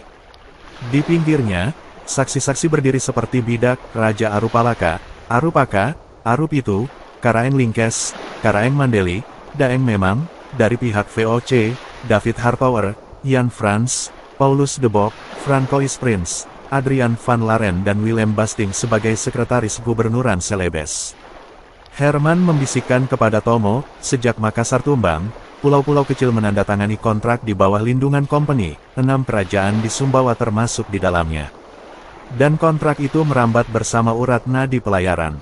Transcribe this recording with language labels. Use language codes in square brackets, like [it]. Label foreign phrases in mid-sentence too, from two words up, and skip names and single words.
[id] Di pinggirnya, saksi-saksi berdiri seperti bidak, Raja Arupalaka, Arupaka, Arupitu, Karaeng Lingkes, Karaeng Mandeli, Daeng Memang, dari pihak VOC, David Hartower, Jan Frans, Paulus de Bock, Francois Prince, Adrian van Laren dan Willem Basting sebagai sekretaris gubernuran Celebes. Herman membisikkan kepada Tomo, sejak Makassar tumbang, pulau-pulau kecil menandatangani kontrak di bawah lindungan company, 6 kerajaan di Sumbawa termasuk di dalamnya. Dan kontrak itu merambat bersama urat nadi pelayaran.